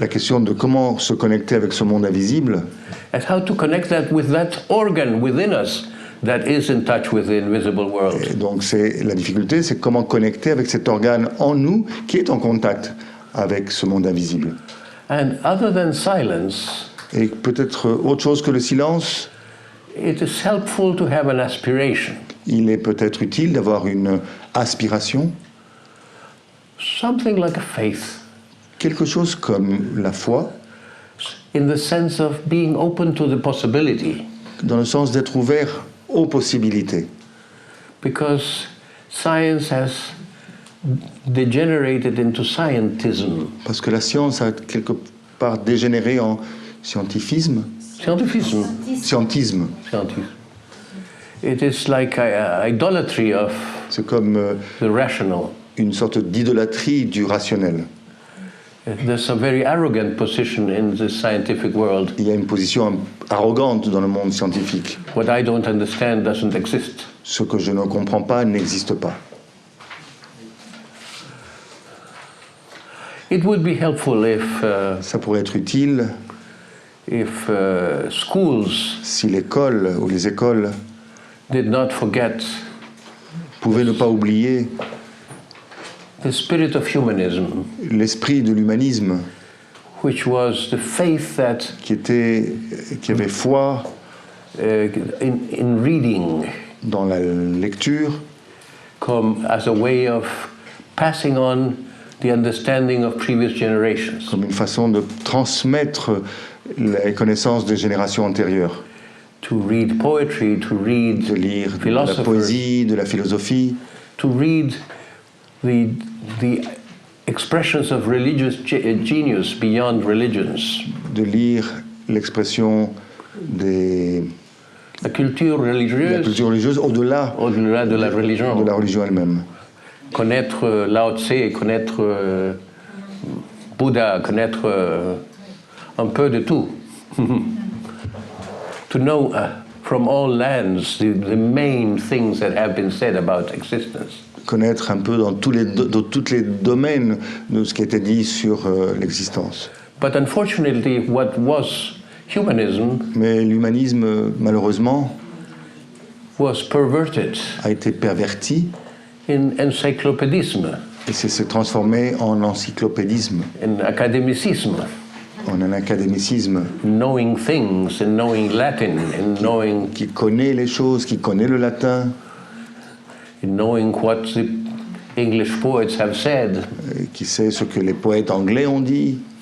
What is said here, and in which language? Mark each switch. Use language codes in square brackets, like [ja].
[fr] La question de comment se connecter avec ce monde invisible, [en] and how to connect that with that organ within us that is in touch with the invisible world. [fr] et donc c'est la difficulté, c'est comment connecter avec cet organe en nous qui est en contact avec ce monde invisible. [en] And other than silence, [fr] Et peut-être autre chose que le silence, [en] it is helpful to have an aspiration, [fr] il est peut-être utile d'avoir une aspiration, [en] something like a faith, [fr] quelque chose comme la foi, [en] in the sense of being open to the possibility, [fr] dans le sens d'être ouvert aux possibilités. [en] because science has degenerated into scientism. [fr] Parce que la science a quelque part dégénéré en scientifisme. [en] Scientifism. [fr] Scientisme. [en] Scientism. It is like idolatry of [fr] C'est comme [en] the rational. [fr] une sorte d'idolâtrie du rationnel. [en] There's a very arrogant position in the scientific world. [fr] Il y a une position arrogante dans le monde scientifique. [en] What I don't understand doesn't exist. [fr] Ce que je ne comprends pas n'existe pas. [en] It would be helpful if [fr] Ça pourrait être utile [en] schools [fr] si l'école ou les écoles [en] did not forget [fr] pouvaient ne pas oublier [en] the spirit of humanism, [fr] l'esprit de l'humanisme [en] which was the faith that [fr] qui avait foi [en] in reading [fr] dans la lecture [en] come as a way of passing on the understanding of previous generations. [fr] comme une façon de transmettre les connaissances des générations antérieures, [en] To read poetry, to read [fr] de lire de la [en] philosophers, [fr] poésie, de la philosophie, [en] to read the expressions of religious genius beyond religions. [fr] de lire l'expression de La culture la religieuse, culture religieuse au-delà au-delà de la de religion. la religion elle-même. Connaître Lao Tse, connaître Bouddha, connaître un peu de tout. [en] To know from all lands the main things that have been said about existence. [fr] Connaître un peu dans tous les domaines de ce qui a été dit sur l'existence. [en] But unfortunately, what was humanism [fr] Mais l'humanisme, malheureusement, [en] was perverted [fr] a été perverti [en] in encyclopédisme, [fr] et s'est transformé en encyclopédisme, [en] in academicism, [fr] en un académicisme [en] knowing things and knowing Latin and knowing [fr] qui connaît les choses, qui connaît le latin, [en] what the English poets have said, [fr] qui sait ce que les poètes anglais ont dit,